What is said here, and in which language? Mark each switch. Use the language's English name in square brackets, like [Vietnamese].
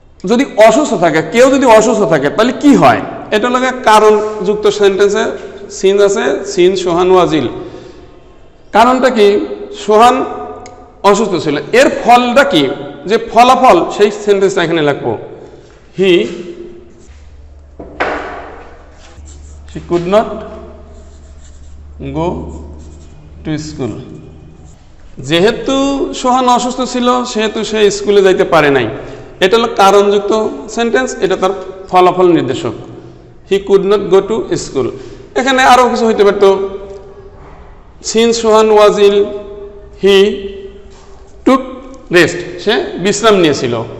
[Bangla] যদি অসুস্থ থাকে, কেউ যদি অসুস্থ থাকে তাহলে কি হয়, এটা লাগে কারণ যুক্ত সেন্টেন্সে সিন্স আছে, [English] Since Sohan was ill. [Bangla] কারণটা কি, সোহান অসুস্থ ছিল, এর ফলটা কি, যে ফলাফল সেই সেন্টেন্সটা এখানে লিখবো। হি [English] She could not go to school. [Bangla] যেহেতু সোহান অসুস্থ ছিল সেহেতু সে স্কুলে যাইতে পারে নাই। এটা হলো কারণযুক্ত সেন্টেন্স, এটা তার ফলাফল নির্দেশক। [English] He could not go to school. [Bangla] এখানে আরও কিছু হইতে পারত, [English] since Sohan was ill he took rest, [Bangla] সে বিশ্রাম নিয়েছিল।